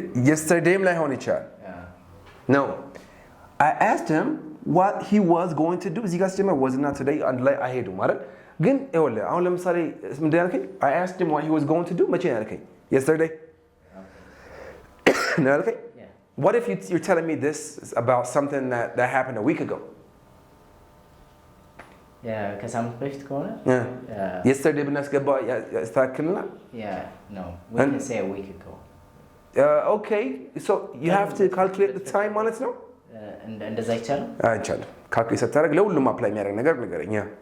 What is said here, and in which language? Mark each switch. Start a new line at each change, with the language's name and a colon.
Amharic: Yesterdayም ላይሆን ይችላል።
English: No. I asked him what he was going to do.
Amharic: እዚህ ጋር ሲጀመር
English: was not today
Amharic: አንድ ላይ አይሄዱም አይደል? ግን ይኸውልህ አሁን ለምሳሌ ምንድን ያልከኝ?
English: I asked him what he was going to do
Amharic: መቼ ነው ያልከኝ?
English: Yesterday.
Amharic: ነው ያልከኝ?
English: Yeah. What if you're telling me this about something that happened a week ago?
Amharic: ከሳምንት በፊት ከሆነ yesterday ብናስገባ ያስተካክልና?
English: Yeah, no. We can say a week ago. Okay, so you have to calculate the time
Amharic: ማለት ነው? እንደዛ አይቻልም? አይቻልም። ካልኩሌት ስታደርግ ለሁሉም አፕላይ የሚያደርግ ነገር ንገረኝ።